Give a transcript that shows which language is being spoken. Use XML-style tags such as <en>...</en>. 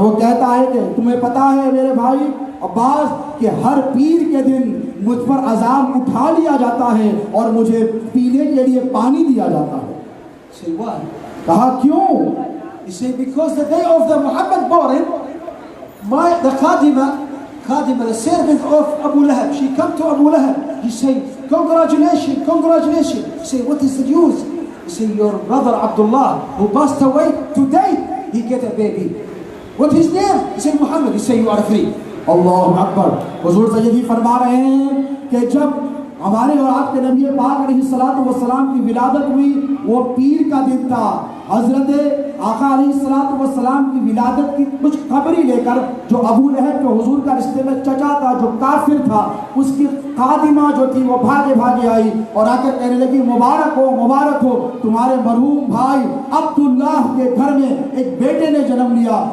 <hi>वो कहता है कि तुम्हें पता है मेरे भाई अब्बास कि हर पीर के दिन मुझ पर अजाब उठा लिया जाता है और मुझे पीने के लिए पानी दिया जाता है।</hi> <en>Say why?</en> <hi>कहा क्यों?</hi> <en>He said because the day of the Muhammad born, the Khadima, the servant of Abu Lahab, she come to Abu Lahab. He say, congratulations. He say, what is the news? He say, your brother Abdullah, who passed away today, he get a baby. What his name? He say, Muhammad. He say, you are free.</en> <hi>अल्लाह अकबर। हुजूर सैयदी फरमा रहे हैं कि जब हमारे और आपके नबी पाक अलैहिस्सलातु वस्सलाम की विलादत हुई, वो पीर का दिन था। हजरत आका अलैहिस्सलातु वस्सलाम की विलादत की कुछ खबरी लेकर जो अबू लहब जो हुजूर का रिश्ते में चचा था, जो काफिर था, उसकी खादिमा जो थी वो भागे आई और आकर कहने लगी, मुबारक हो तुम्हारे मरहूम भाई अब्दुल्लाह के घर में एक बेटे ने जन्म लिया।</hi>